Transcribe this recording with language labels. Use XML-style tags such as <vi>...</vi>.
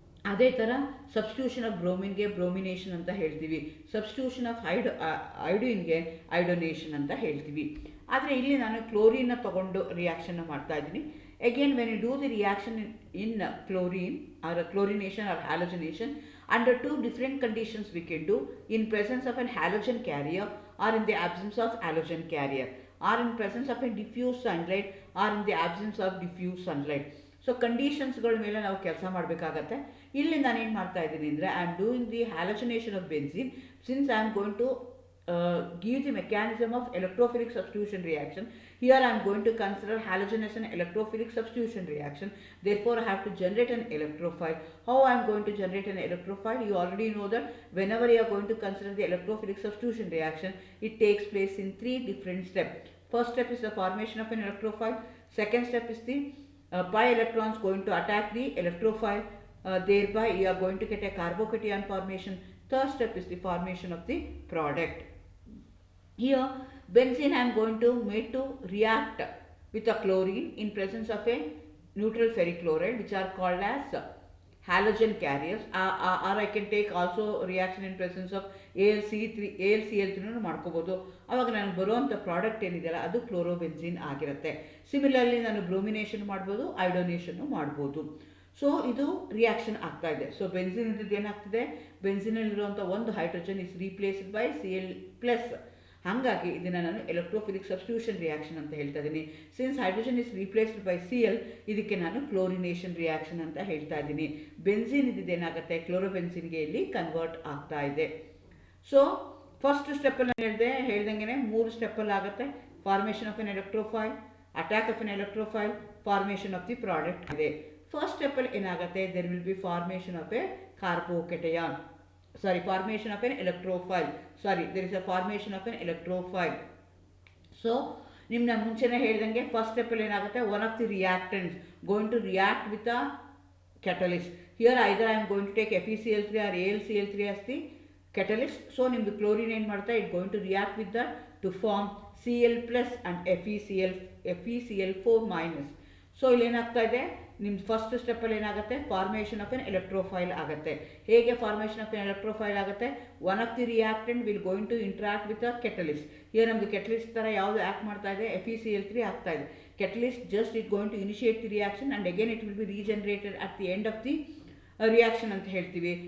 <kn>ಅದೇ ಥರ</kn> <en>substitution of ಬ್ರೋಮಿನ್ಗೆ</en> <kn>bromination ಅಂತ ಹೇಳ್ತೀವಿ. ಸಬ್ಸ್ಟಿಟ್ಯೂಷನ್ ಆಫ್ ಐಡೋಯಿನ್ಗೆ ಐಡೋನೇಷನ್ ಅಂತ ಹೇಳ್ತೀವಿ. ಆದರೆ ಇಲ್ಲಿ ನಾನು ಕ್ಲೋರಿನ್ನ ತಗೊಂಡು ರಿಯಾಕ್ಷನ್ನ ಮಾಡ್ತಾ ಇದ್ದೀನಿ.</kn> <en>Again when you do the reaction in chlorine or chlorination or halogenation, under 2 different conditions we can do: in presence of an halogen carrier or in the absence of halogen carrier, or in presence of a diffuse sunlight or in the absence of diffuse sunlight.</en> <kn>So ಕಂಡೀಷನ್ಸ್ಗಳ ಮೇಲೆ ನಾವು ಕೆಲಸ ಮಾಡಬೇಕಾಗತ್ತೆ. ಇಲ್ಲಿ ನಾನೇನು ಮಾಡ್ತಾ ಇದ್ದೀನಿ ಅಂದರೆ,</kn> <en>I am doing the halogenation of benzene. Since I am going to give the mechanism of electrophilic substitution reaction, here I am going to consider halogen as an electrophilic substitution reaction. Therefore I have to generate an electrophile. How I am going to generate an electrophile? You already know that whenever you are going to consider the electrophilic substitution reaction, it takes place in 3 different steps. First step is the formation of an electrophile. Second step is the pi electrons going to attack the electrophile, thereby you are going to get a carbocation formation. Third step is the formation of the product. Here benzene I am going to made to react with a chlorine in presence of a neutral ferric chloride, which are called as halogen carriers, or I can take also reaction in presence of AlCl3</en> <kn>ಮಾಡ್ಕೋಬಹುದು. ಆವಾಗ ನನಗೆ ಬರುವಂಥ product ಏನಿದೆಯಲ್ಲ ಅದು ಕ್ಲೋರೋಬೆನ್ಸಿನ್ ಆಗಿರುತ್ತೆ. Similarly ನಾನು bromination ಮಾಡ್ಬೋದು, ಐಡೋನೇಷನ್ ಮಾಡ್ಬೋದು. ಸೊ ಇದು ರಿಯಾಕ್ಷನ್ ಆಗ್ತಾ ಇದೆ. ಸೊ ಬೆನ್ಸಿನ್ ಇದ್ದಿದ್ದು ಏನಾಗ್ತಿದೆ, ಬೆನ್ಸಿನಲ್ಲಿರುವಂಥ ಒಂದು</kn> <en>Hydrogen is replaced by Cl+.</en> <kn>ಹಾಗಾಗಿ ಇದನ್ನು ನಾನು ಎಲೆಕ್ಟ್ರೋಫಿಲಿಕ್ ಸಬ್ಸ್ಟಿಟ್ಯೂಷನ್ ರಿಯಾಕ್ಷನ್ ಅಂತ ಹೇಳ್ತಾ ಇದ್ದೀನಿ.</kn> <en>since hydrogen is replaced by Cl,</en> <kn>ಇದಕ್ಕೆ ನಾನು ಕ್ಲೋರಿನೇಷನ್ ರಿಯಾಕ್ಷನ್ ಅಂತ ಹೇಳ್ತಾ ಇದ್ದೀನಿ. ಬೆನ್ಸಿನ್ ಇದೇನಾಗುತ್ತೆ, ಕ್ಲೋರೋಬೆನ್ಸಿನ್ಗೆ ಇಲ್ಲಿ ಕನ್ವರ್ಟ್ ಆಗ್ತಾ ಇದೆ. ಸೊ ಫಸ್ಟ್ ಸ್ಟೆಪ್ಪಲ್ಲಿ ಹೇಳ್ದಂಗೆ 3 ಸ್ಟೆಪ್ಪಲ್ಲಿ ಆಗುತ್ತೆ.</kn> <en>Formation of an electrophile, attack of an electrophile, formation of the product ಇದೆ.</en> <kn>ಫಸ್ಟ್ ಸ್ಟೆಪ್ಪಲ್ಲಿ ಏನಾಗುತ್ತೆ,</kn> <en>There will be formation of a carbocation. Formation of an electrophile. There is a formation of an electrophile. So</en> <kn>ನಿಮ್ನ ಮುಂಚೆನೇ ಹೇಳ್ದಂಗೆ first ಸ್ಟೆಪ್ಪಲ್ಲಿ ಏನಾಗುತ್ತೆ,</kn> <en>One of the reactants going to react with a catalyst. Here either I am going to take FeCl3 or AlCl3 as the catalyst. So</en> <kn>ನಿಮ್ದು chlorine ಏನು ಮಾಡ್ತಾ,</kn> <en>it going to react with that to form Cl+ and FeCl4-.</en> <kn>So ಇಲ್ಲಿ ಏನಾಗ್ತಾ ಇದೆ, ನಿಮ್ದು first ಸ್ಟೆಪ್ಪಲ್ಲಿ ಏನಾಗುತ್ತೆ,</kn> <en>formation of an electrophile</en> <kn>ಆಗುತ್ತೆ. ಹೇಗೆ</kn> <en>Formation of an electrophile ಆಗುತ್ತೆ, one of the reactant will going to interact with a catalyst.</en> <kn>ಈಗ ನಮ್ಮದು ಕೆಟಲಿಸ್ಟ್ ಥರ ಯಾವುದು ಆ್ಯಕ್ಟ್ ಮಾಡ್ತಾ ಇದೆ, FeCl3 ಆಗ್ತಾ ಇದೆ.</kn> <en>catalyst just it going to initiate the reaction and again it will be regenerated at the end of the reaction</en> <kn>ಅಂತ ಹೇಳ್ತೀವಿ.</kn>